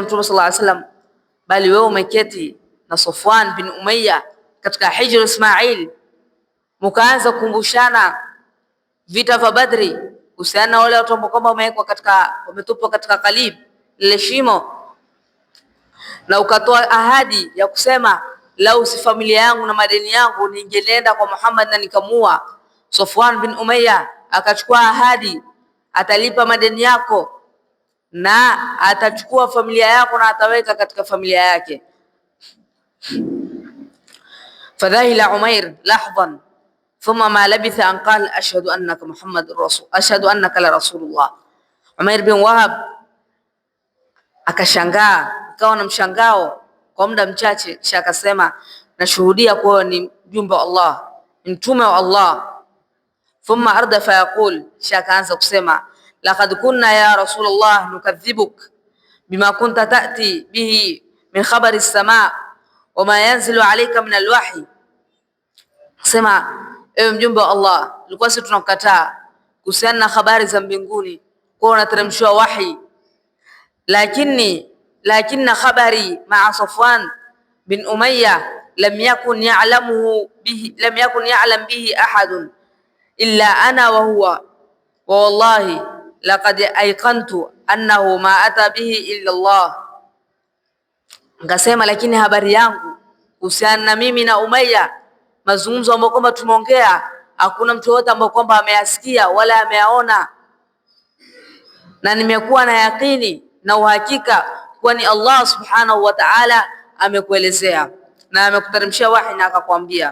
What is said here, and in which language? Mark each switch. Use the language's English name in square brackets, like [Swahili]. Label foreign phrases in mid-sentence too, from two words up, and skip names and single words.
[Swahili] Mtume [Arabic] صلى الله عليه وسلم [Swahili] bali wewe umeketi na Safwan bin Umayya katika hijri Ismail, mkaanza kukumbushana vita vya Badri, usiana na wale watu ambao kwamba wametupwa katika Qalib lile shimo, na ukatoa ahadi ya kusema lau si familia yangu na madeni yangu ningeenda kwa Muhammad na nikamua. Safwan bin Umayya akachukua ahadi, atalipa madeni yako na atachukua familia yako na ataweka katika familia yake. [Arabic] فذهل عمير لحظة ثم ما لبث أن قال أشهد أنك محمد رسول أشهد أنك لرسول الله. [Swahili] Umair bin Wahab akashangaa, akawa na mshangao kwa muda mchache, kisha akasema nashuhudia kuwa ni mjumbe wa Allah, mtume wa Allah. [Arabic] ثم أردف يقول, [Swahili] kisha akaanza kusema [Arabic] لقد كنا يا رسول الله نكذبك بما كنت تأتي به من خبر السماء وما ينزل عليك من الوحي. [Swahili] Sema ewe mjumbe wa Allah, tulikuwa sisi tunakukataa kuhusiana na habari za mbinguni, kwa unateremshwa wahi, [Arabic] لكن خبري مع صفوان بن أمية لم يكن يعلم به أحد إلا أنا وهو والله لقد أيقنت أنه ما أتى به إلا الله. [Swahili] Ngasema lakini habari yangu kuhusiana na mimi na Umayya, mazungumzo ambayo kwamba tumeongea, hakuna mtu yote ambaye kwamba ameyasikia wala ameyaona, na nimekuwa na yakini na uhakika kuwa ni [Arabic] الله سبحانه وتعالى [Swahili] amekuelezea na amekuteremshia wahi na akakwambia.